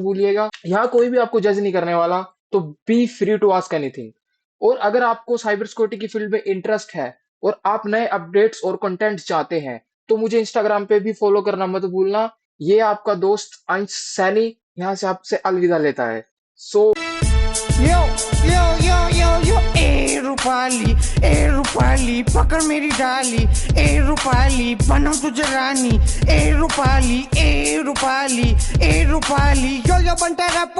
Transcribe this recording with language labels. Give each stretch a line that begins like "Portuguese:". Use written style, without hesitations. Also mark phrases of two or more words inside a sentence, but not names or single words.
Hindi: यहाँ कोई भी आपको जज नहीं करने वाला। तो
English: be free to ask anything.
Hindi: और अगर आपको
English: cyber security
Hindi: की फील्ड में इंटरेस्ट है और आप नए अपडेट्स और कंटेंट चाहते हैं, तो मुझे इंस्टाग्राम पे भी फॉलो करना मत भूलना। ये आपका दोस्त अंश सैनी यहाँ से आपसे अलविदा लेता है। सो यो यो यो यो यो ए रूपाली पकड़ मेरी डाली, ए रूपाली बनो तुझे रानी, ए रूपाली यो यो बनता रैपर।